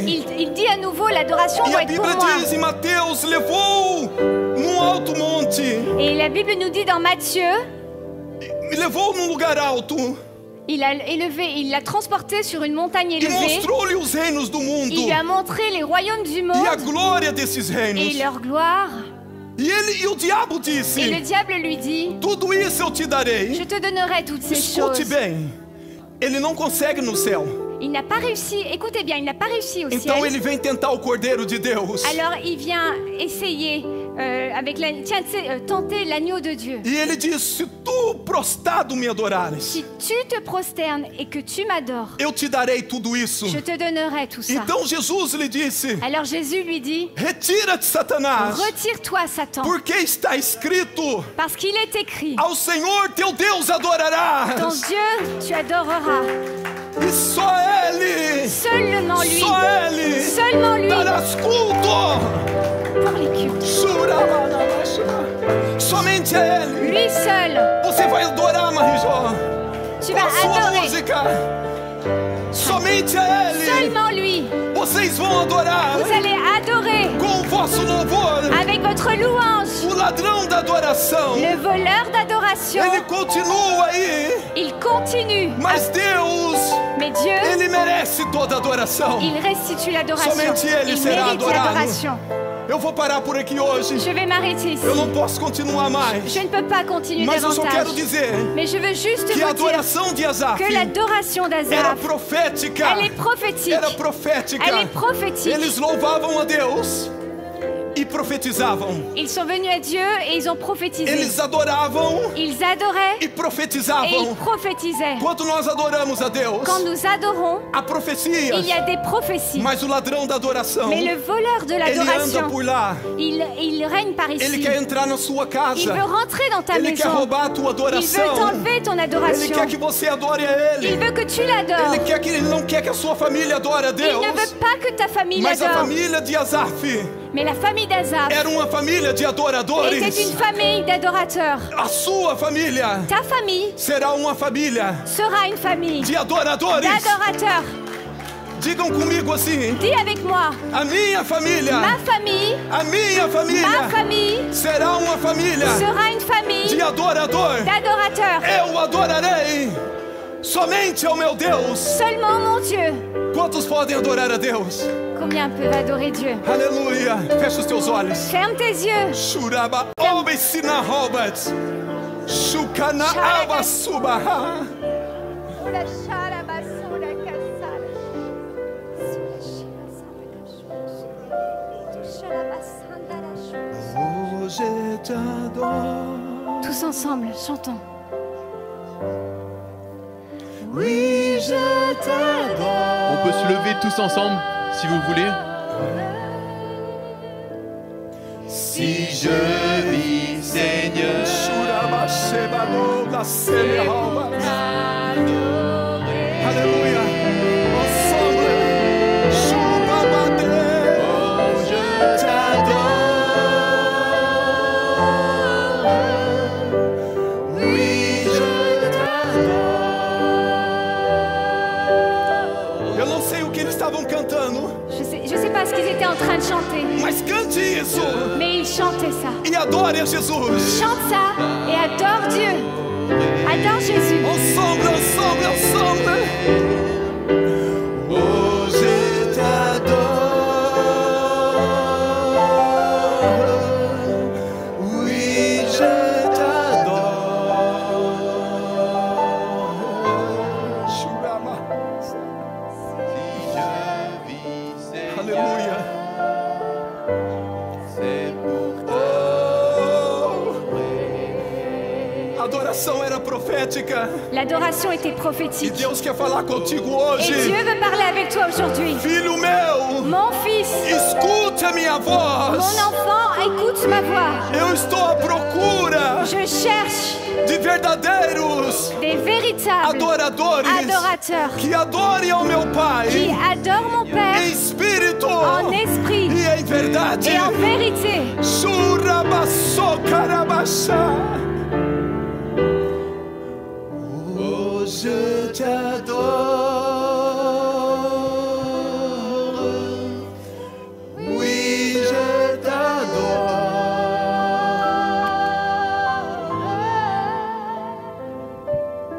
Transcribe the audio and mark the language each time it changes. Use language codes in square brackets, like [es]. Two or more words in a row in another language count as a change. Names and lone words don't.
[fr] Il dit à nouveau, l'adoration [pt] E [fr] doit [pt] a [fr] être pour [pt] Bíblia [fr] moi. [pt] diz em Mateus: levou num alto monte, [fr] Et la Bible nous dit dans Matthieu, [pt] me levou num lugar alto [fr] il l'a transporté sur une montagne [pt] e [fr] élevée. [pt] mostrou-lhe os reinos do mundo [fr] Il lui a montré les royaumes du [pt] e a [fr] monde [pt] glória desses [fr] et [pt] reinos. [fr] leur gloire. [pt] E o diabo [fr] Et le [pt] disse: [fr] diable lui dit, [pt] tudo isso eu te [fr] je [pt] darei. [fr] te donnerai toutes ces [pt] Escute [fr] choses. [pt] bem, ele não consegue no céu. [fr] Il n'a pas réussi, écoutez bien, il n'a pas réussi au [pt] Então [fr] ciel. [pt] ele vem tentar o Cordeiro de Deus. [fr] Alors il vient essayer tenter l'agneau de Dieu. [pt] E ele diz: se tu prostrado me adorares, [fr] Si tu te prosternes et que tu m'adores, [pt] eu te darei tudo isso. [fr] je te donnerai tout ça. [pt] Então Jesus lhe disse: [fr] Alors Jésus lui dit, [pt] retira-te, Satanás, [fr] retire-toi Satan, [pt] porque está escrito: [fr] parce qu'il est écrit, [pt] ao Senhor teu Deus [fr] ton [pt] adorarás. [fr] Dieu tu adoreras. [pt] E só Ele, [fr] Seulement lui, [pt] só Ele [fr] seulement lui, [pt] darás culto. [fr] pour les cultes. [pt] Somente a Ele. [fr] Lui seul, [pt] Você vai adorar, Marijó. [fr] tu [pt] Com a [fr] vas [pt] sua [fr] adorer. [pt] música. Somente a Ele. [fr] Seulement lui, [pt] Vocês vão adorar [fr] vous allez adorer [pt] com o vosso louvor. [fr] avec votre louange. [pt] O ladrão da adoração, [fr] Le voleur d'adoration, [pt] ele continua aí. [fr] il continue. [pt] Mas Deus, [fr] Mais Dieu, [pt] Ele merece toda a adoração. [fr] il restitue l'adoration. [pt] Somente ele [fr] Il [pt] será [fr] mérite [pt] adorado. [fr] l'adoration. [pt] Eu vou parar por aqui hoje. [fr] Je vais m'arrêter ici. [pt] Eu não posso continuar mais. [fr] Je ne peux pas continuer [pt] Mas eu só quero [fr] davantage. [pt] dizer [fr] Mais je veux juste [pt] que a [fr] vous dire [pt] adoração de Asaf [fr] que l'adoration [pt] era [fr] d'Azaph, [pt] profética. [fr] elle est prophétique. [pt] Era profética. [fr] Elle est prophétique. [pt] Eles louvavam a Deus e profetizavam. [fr] Ils sont venus à Dieu et ils ont prophétisé. [pt] Eles adoravam [fr] Ils adoraient [pt] e [fr] et ils [pt] profetizavam. [fr] prophétisaient. [pt] Quando nós adoramos a Deus, [fr] Quand nous adorons, [pt] há profecias. [fr] il y a des prophéties. [pt] Mas o ladrão da adoração, [fr] Mais le voleur de [pt] ele anda [fr] l'adoration, [pt] por lá. [fr] il règne par [pt] Ele [fr] ici. [pt] quer entrar na sua [fr] Il [pt] casa. [fr] veut rentrer dans ta [pt] Ele quer [fr] maison. [pt] roubar a tua [fr] Il veut [pt] adoração. [fr] t'enlever ton [pt] Ele [fr] adoration. [pt] quer que você adore a [fr] Il [pt] Ele. [fr] veut que tu l'adores. [pt] Ele não quer que a sua família adore a [fr] Il [pt] Deus. [fr] ne veut pas que ta famille [pt] Mas a [fr] l'adore. [pt] família de Asaf [fr] Mais la famille d'Azaph [pt] era uma família de adoradores. [fr] était une famille d'adorateurs. [pt] A sua família [fr] Ta famille [pt] será uma família [fr] sera une famille [pt] de adoradores. [fr] d'adorateurs. [pt] Digam comigo assim: [fr] Dis avec moi, [pt] a minha família, [fr] ma famille [pt] a minha família será uma família [fr] sera une famille [pt] de adorador. [fr] d'adorateurs. [pt] Eu adorarei somente ao meu Deus. [fr] Seulement mon Dieu. [pt] Quantos podem adorar a Deus? [fr] Combien peuvent adorer Dieu? [pt] Aleluia. Fecha os teus olhos. [fr] Ferme tes yeux. Shuraba obesina Robert. Shukana abasubaha. [pt] Hoje te adoro. [fr] Tous ensemble, chantons. Oui, je t'adore. On peut se lever tous ensemble, si vous voulez. Si je vis, Seigneur, Alléluia. Ensemble. Shubabade. oh, je t'adore. Oui, je t'adore. [pt] Eu não sei o que eles estavam cantando, [fr] Je sais pas ce qu'ils étaient en train de chanter, [pt] mas cante isso [fr] mais ils chantaient ça. [pt] e adore a Jesus. [fr] Chante ça et adore Dieu. Adore Jésus. Ensemble, ensemble, ensemble. Oh, je t'adore. Oui, je t'adore. Shurama. Si je vis, Seigneur, [pt] Aleluia. [fr] c'est pour [pt] A adoração era profética. [fr] L'adoration était [pt] E [fr] prophétique. [pt] Deus quer falar contigo [fr] Et [pt] hoje. [fr] Dieu veut parler avec toi aujourd'hui. [pt] Filho meu, [fr] Mon fils, [pt] escute a minha voz. [fr] mon enfant, écoute ma voix. [pt] Eu estou à procura [fr] Je cherche [pt] de verdadeiros [fr] des véritables [pt] adoradores [fr] adorateurs [pt] que adorem ao meu [fr] qui [pt] Pai [fr] adorent mon [pt] em [fr] Père [pt] espírito [fr] en esprit [pt] e em verdade. [fr] et en vérité. Shurabasokarabasha. oh, je t'adore. Oui, je t'adore.